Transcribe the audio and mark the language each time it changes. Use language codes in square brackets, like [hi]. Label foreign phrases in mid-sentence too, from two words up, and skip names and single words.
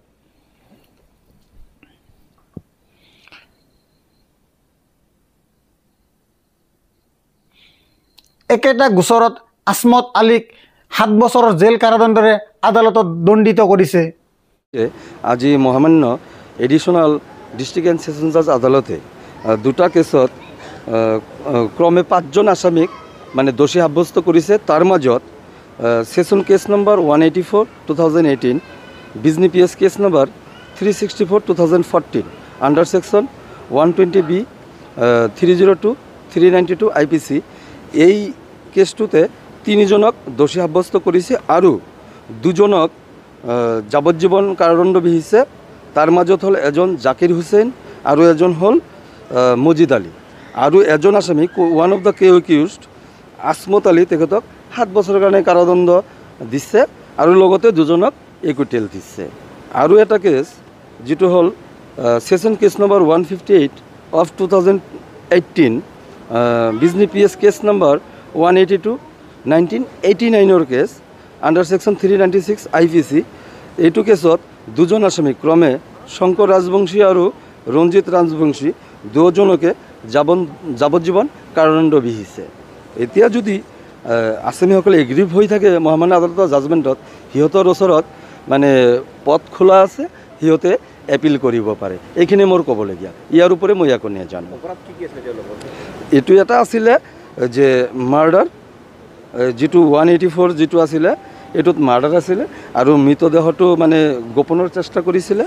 [as] একেটা গোচৰত আছমত আলীক 7 বছৰৰ জেল কাৰাদণ্ডৰে আদালতত দণ্ডিত কৰিছে। [bn] আজি মহামান্য [en] additional district and session judge [bn] আদালতে দুটা কেছত ক্রমে 5জন আসামিক মানে দোষী সাব্যস্ত করেছে। তার মাজত [en] session case number 184/2018, [bn] বিজনী [en] PS case number 364/2014 under section 120B 302/392 IPC [bn] এই কেসটুতে 3জনক দোষী সাব্যস্ত করেছে আর 2জনক যাবজ্জীবন কারাদণ্ড বিহিছে। তার মাজত হল এজন জাকির হুসেন আর এজন হল মজিদ আলী আর এজন আসামি [en] one of the accused [bn] আসমত আলী তেখেতক 7 বছরের কারণে কারাদণ্ড দিচ্ছে আর লগতে 2জনক একুইটেল দিচ্ছে। আর এটা কেস যেটো হল [en] session case number 158/2018, [bn] বিজনী [en] PS case number 182/1989 case under section 396 IPC. [bn] এইটো কেছত 2জন আসামি ক্রমে শংকর রাজবংশী আর রঞ্জিত রাজবংশী 2জনকে যাবজ্জীবন কারাদণ্ড বিহিছে। [as] এতিয়া যদি আসামিসকলে এগ্রিভ হৈ থাকে মহামান্য আদালতৰ জাজমেণ্টত, সিহঁতৰ ওচৰত মানে পথ খোলা আছে, সিহঁতে এপিল কৰিব পাৰে। এইখিনি মোৰ ক'বলগীয়া। ইয়াৰ উপৰি মই একো নাজানো। এইটো এটা আছিলে যে মাৰ্ডাৰ, যেটো 184 যেটো আছিলে এইটোত মাৰ্ডাৰ আছিলে আৰু মৃতদেহটো মানে গোপনৰ চেষ্টা কৰিছিলে।